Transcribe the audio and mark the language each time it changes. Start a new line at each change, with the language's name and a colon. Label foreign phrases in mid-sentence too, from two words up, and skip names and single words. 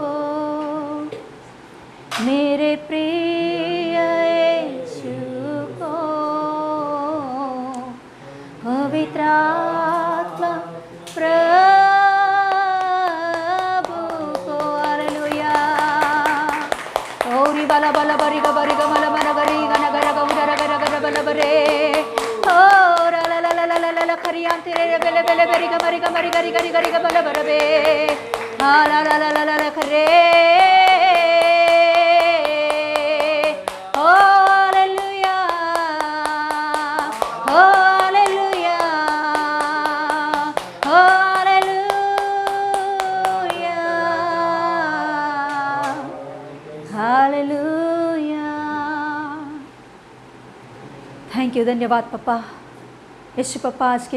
Hindi: मेरे प्रिय यीशु को पवित्र आत्मा प्रभु को हालेलुया ओरी बाला बाला बरिगा बरिगा मला मना गरिगा नगरा गौरा गरा गरा बला बरे ओ ला ला ला ला ला ला ला खरियां तेरे बेले बेले बरिगा बरिगा मरी गरी गरी गरिगा बला बरबे हा ला ला ला ला ला खरे हालेलुया हालेलुया हालेलुया हालेलुया
English: thank you
Hindi: धन्यवाद पापा यीशु पापा आज के